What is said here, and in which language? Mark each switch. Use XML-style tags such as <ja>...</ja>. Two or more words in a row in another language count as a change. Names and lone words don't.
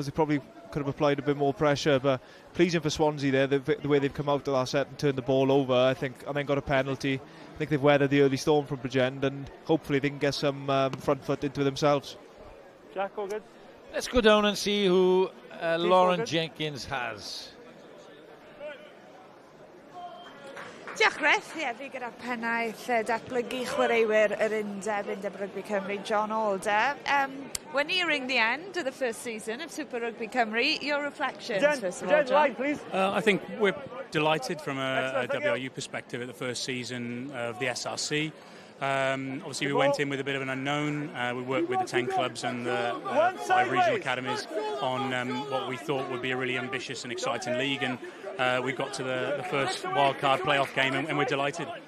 <en>They probably could have applied a bit more pressure, but pleasing for Swansea there, the way they've come out of that set and turned the ball over. I think, and then got a penalty. I think they've weathered the early storm from Bridgend, and hopefully they can get some front foot into themselves. Jack, all good. Let's go down and see who Lauren Jenkins has.</en> <cy>Diolch Griff, ie, fi gyda pennaeth datblygu chwaraewyr yr Undeb Rygbi Cymru, John Alder.</cy> <en>We're nearing the end of the first season of Super Rugby Cymru. Your reflections, first of all, John? Please. I think we're delighted from a WRU perspective at the first season of the SRC. Obviously we went in with a bit of an unknown. We worked with the 10 clubs and the 5 regional academies on what we thought would be a really ambitious and exciting league, and we got to the first wildcard playoff game, and we're delighted.</en>